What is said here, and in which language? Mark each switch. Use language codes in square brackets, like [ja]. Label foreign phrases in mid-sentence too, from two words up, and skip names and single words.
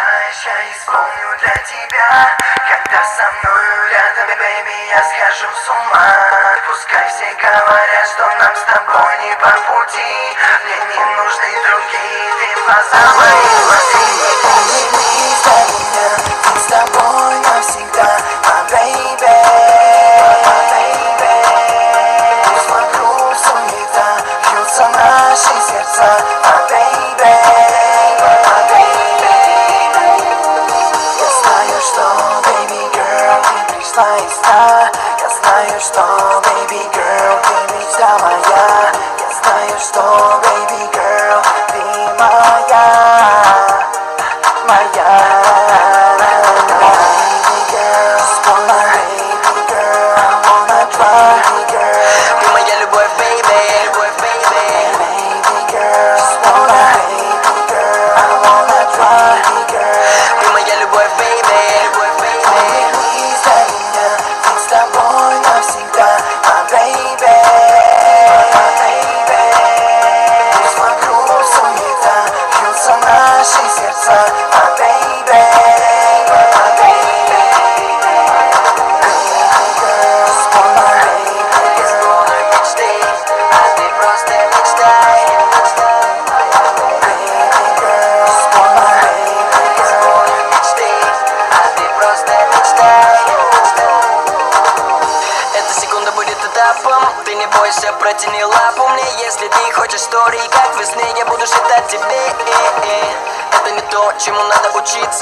[ru] мечтаешь, я исполню для тебя. Когда со мною рядом, бэйби, я схожу с ума. Пускай все говорят, что нам с тобой не по пути. Мне не нужны другие, ты в глаза мои смотри. Улыбнись для меня, ты с тобой навсегда, [en] my baby, my baby. [ru] Пусть вокруг суета, бьются наши сердца, [en] my baby, my baby. [ru] Я знаю, что, [en] baby girl, [ru] ты пришла из сна. Я знаю, что, [en] baby girl, [ru] ты мечта моя. Я знаю, что, [en] baby girl, [ru] ты моя, моя. [en] Baby girl, baby girl, I wanna try, baby girl. [ru] Ты моя любовь, baby, любовь, baby. [en] Baby girl, baby girl, I wanna try, baby girl. [ru] Ты моя любовь, baby, любовь, baby. Улыбнись для меня, ты с тобой навсегда, [en] my baby, my baby. [ru] Пусть вокруг суета, бьются наши сердца, [en] my baby, my baby. Baby girl, [ru] Исполню мечты, а ты просто мечтай. [en] baby girl, [ru] Исполню мечты, а ты просто мечтай. Эта секунда будет этапом. Ты не бойся, протяни лапу мне. Если ты хочешь истории, как в сне, я буду считать тебе. Это не то, чему надо учиться.